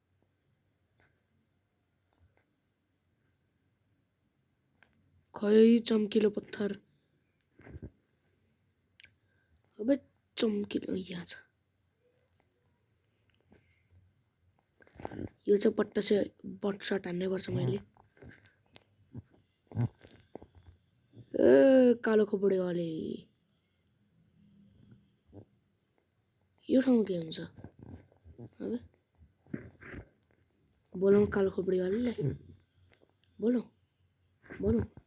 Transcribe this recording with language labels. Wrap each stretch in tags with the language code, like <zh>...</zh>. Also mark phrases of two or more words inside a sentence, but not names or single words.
<ne>खै चम्किलो पत्थर। अबे चम्किलो यहाँ छ। यो चाहिँ पट्टा से बट सट हान्नै पर्छ मैले। ए कालो खोपडी वाले यो ठाउँमा के हुन्छ? अबे बोलौँ कालो खोपडी वालेलाई, बोलौँ बोलौँ।</ne>